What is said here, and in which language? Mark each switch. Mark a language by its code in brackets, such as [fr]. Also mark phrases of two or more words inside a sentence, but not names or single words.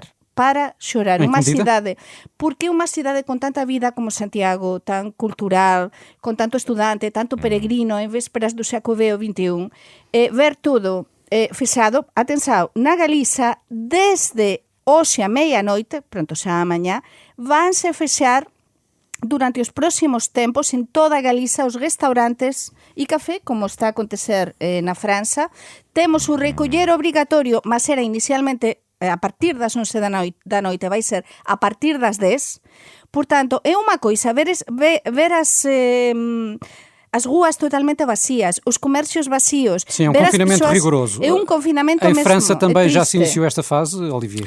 [gl] Unha cidade, porque unha cidade con tanta vida como Santiago, tan cultural, con tanto estudante, tanto peregrino en vésperas do século XXI, ver todo fechado, atenção, na Galiza, desde hoxe a meia-noite, pronto xa a mañá, vanse fechar durante os próximos tempos en toda a Galiza os restaurantes e café, como está a acontecer na França. Temos o recoller obrigatorio, mas era inicialmente a partir das 11 da noite, vai ser a partir das 10. Portanto, é unha coisa ver as ruas totalmente vacías, os comércios vacíos. [pt] Sim, é um confinamento rigoroso. É um confinamento mesmo. Em França também já se iniciou esta fase, Olivier?